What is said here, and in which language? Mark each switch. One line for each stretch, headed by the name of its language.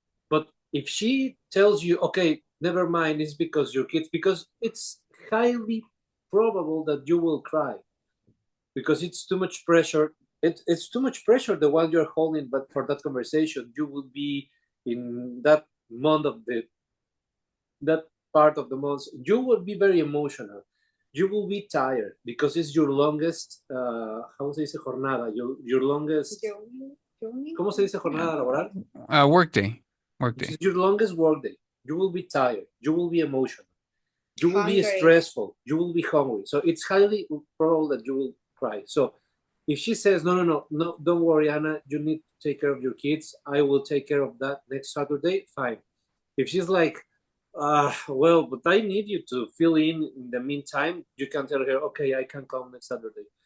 English: But if she tells you, okay, never mind, it's because your kids, because it's highly probable that you will cry because it's too much pressure. It's too much pressure, the one you're holding, but for that conversation, you will be in that month of that part of the month, you will be very emotional. You will be tired because it's your longest,
Spanish: ¿cómo se dice jornada?
English: Your longest,
Spanish: ¿cómo se dice jornada laboral?
English: Workday. This is your longest workday. You will be tired. You will be emotional. You will be stressful. You will be hungry. So it's highly probable that you will cry. So if she says, no, don't worry, Anna, you need to take care of your kids. I will take care of that next Saturday. Fine. If she's like, well, but I need you to fill in the meantime, you can tell her, okay, I can come next Saturday.